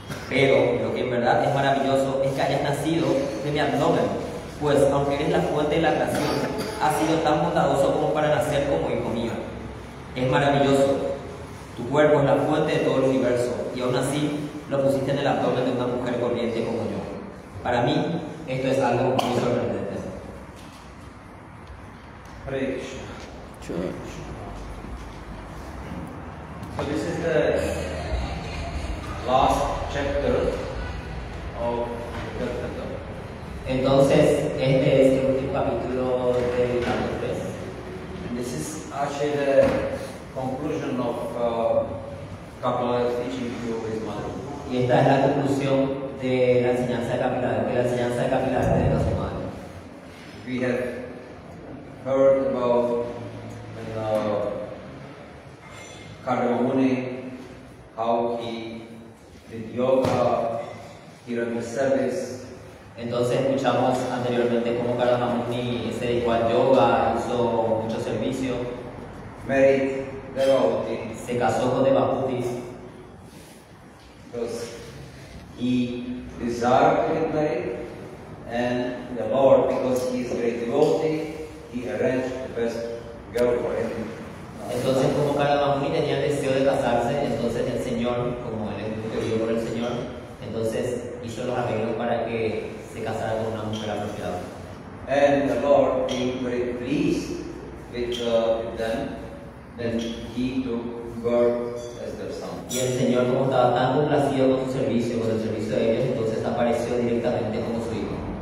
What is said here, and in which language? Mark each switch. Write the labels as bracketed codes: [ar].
[es] Pero lo que en verdad es maravilloso es que hayas nacido de mi abdomen, pues aunque eres la fuente de la creación, has sido tan bondadoso como para nacer como hijo mío. Es maravilloso. Tu cuerpo es la fuente de todo el universo y aún así lo pusiste en el abdomen de una mujer corriente como yo. Para mí, esto es algo muy sorprendente. Hare Krishna. [en] So this is the last chapter of the Kirtana. [es] Entonces, este es el último capítulo del capítulo 3. [en] And this is actually the conclusion of Kapila teaching to his mother. [es] Y esta es la conclusión de la enseñanza de Kapila, de la su madre. [en] We have heard about Kardama Muni, how he did yoga, he ran his service. [es] Entonces Entonces escuchamos anteriormente cómo Karama Muni se dedicó al yoga, hizo mucho servicio, [en] married Devavati, [es] se casó con Devahuti [en] because [es] y [en] he desired to get married, and the Lord, because he is a great devotee, he arranged the best girl for him. [es] entonces como Karama Muni tenía el deseo de casarse, entonces el Señor, como él es muy querido por el Señor, entonces hizo los arreglos para que se casara con una mujer apropiada. [en] And the Lord, being very pleased with them, then he took birth as their son. [es] Y el Señor, como estaba tan complacido con su servicio, con el servicio de ellos, entonces apareció directamente como su hijo.